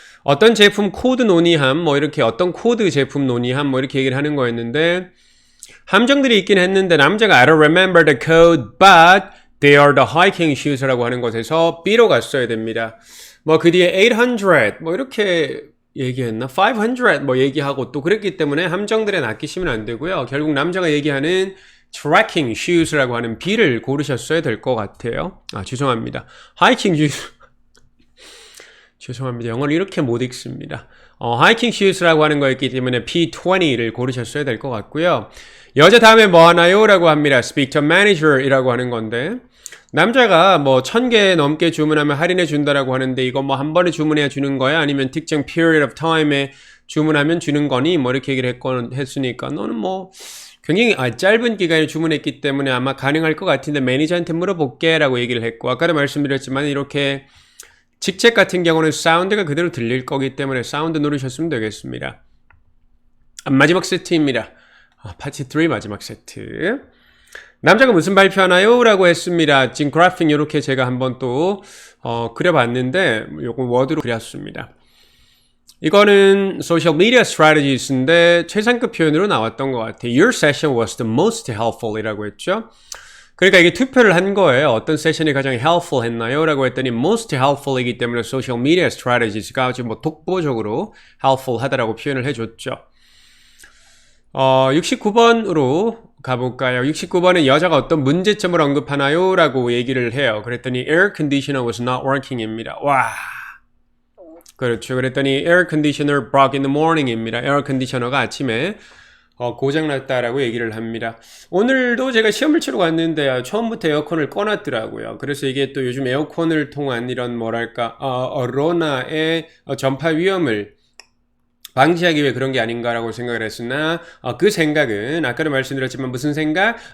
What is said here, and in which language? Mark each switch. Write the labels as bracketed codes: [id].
[ko] 어떤 제품 코드 논의함 뭐 이렇게 어떤 코드 제품 논의함 뭐 이렇게 얘기를 하는 거였는데 함정들이 있긴 했는데 남자가 [en] I don't remember the code but they are the hiking shoes [ko] 라고 하는 것에서 B로 갔어야 됩니다. 뭐 그 뒤에 800 뭐 이렇게 얘기했나? 500 뭐 얘기하고 또 그랬기 때문에 함정들에 낚이시면 안 되고요. 결국 남자가 얘기하는 trekking shoes라고 하는 B를 고르셨어야 될 것 같아요. 죄송합니다. hiking shoes 죄송합니다. 영어를 이렇게 못 읽습니다. hiking shoes라고 하는 거였기 때문에 P20를 고르셨어야 될 것 같고요. 여자 다음에 뭐 하나요? 라고 합니다. [en] Speak to manager [ko] 이라고 하는 건데 남자가 뭐 1000개 넘게 주문하면 할인해 준다라고 하는데 이거 뭐 한 번에 주문해야 주는 거야? 아니면 특정 [en] period of time [ko] 에 주문하면 주는 거니? 뭐 이렇게 얘기를 했으니까 너는 뭐 굉장히 짧은 기간에 주문했기 때문에 아마 가능할 것 같은데 매니저한테 물어볼게 라고 얘기를 했고 아까도 말씀드렸지만 이렇게 직책 같은 경우는 사운드가 그대로 들릴 거기 때문에 사운드 누르셨으면 되겠습니다. 마지막 세트입니다. 파트 3 마지막 세트. 남자가 무슨 발표하나요? 라고 했습니다. 지금 그래픽 이렇게 제가 한번 또 그려봤는데 요거 워드로 그렸습니다. 이거는 [en] social media strategies [ko] 인데 최상급 표현으로 나왔던 것 같아요. [en] Your session was the most helpful [ko] 이라고 했죠. 그러니까 이게 투표를 한 거예요. 어떤 세션이 가장 helpful 했나요? 라고 했더니 most helpful 이기 때문에 [en] social media strategies [ko] 가 아주 뭐 독보적으로 helpful 하다라고 표현을 해줬죠. 69번으로 가볼까요? 69번은 여자가 어떤 문제점을 언급하나요? 라고 얘기를 해요. 그랬더니 [en] air conditioner was not working [ko] 입니다. 와, 그렇죠. 그랬더니 [en] air conditioner broke in the morning [ko] 입니다. 에어 컨디셔너가 아침에 고장났다라고 얘기를 합니다. 오늘도 제가 시험을 치러 갔는데 처음부터 에어컨을 꺼놨더라고요. 그래서 이게 또 요즘 에어컨을 통한 이런 뭐랄까 로나의 전파 위험을 방지하기 위해 그런 게 아닌가라고 생각을 했으나 그 생각은 아까도 말씀드렸지만 무슨 생각?